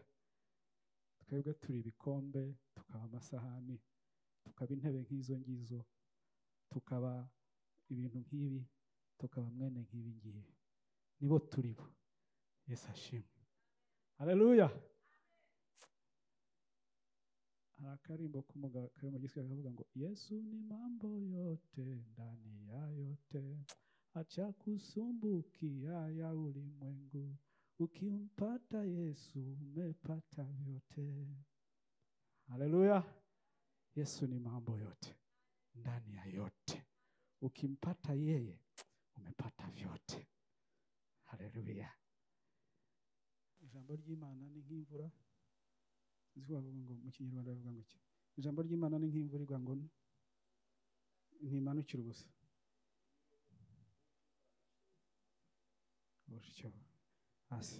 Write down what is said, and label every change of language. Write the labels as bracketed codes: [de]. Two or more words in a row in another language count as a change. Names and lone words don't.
[rw] Twebwe turi ibikombe, tukaba amasahani, tukaba intebe nk'izo ngizo, tukaba ibintu nk'ibi, tukaba mwene nk'ibi ngibi. Nibo turibo. Yesu ashimwe. Haleluya. Akarimbo k'umugabo kari mu giswahili kavuga ngo [sw] Yesu ni mambo yote ndani ya yote, acha kusumbukia ya ulimwengu, ukimpata Yesu umepata vyote. Haleluya. Yesu ni mambo yote ndani ya yote, ukimpata yeye umepata vyote. Haleluya. [rw] Ijambo ry'Imana ni nk'imvura. Ngo mu Kinyarwanda bavuga ngo iki? Ijambo ry'Imana ni nk'imvura igwa ngo ntimanukira ubusa. Urusyo hasi.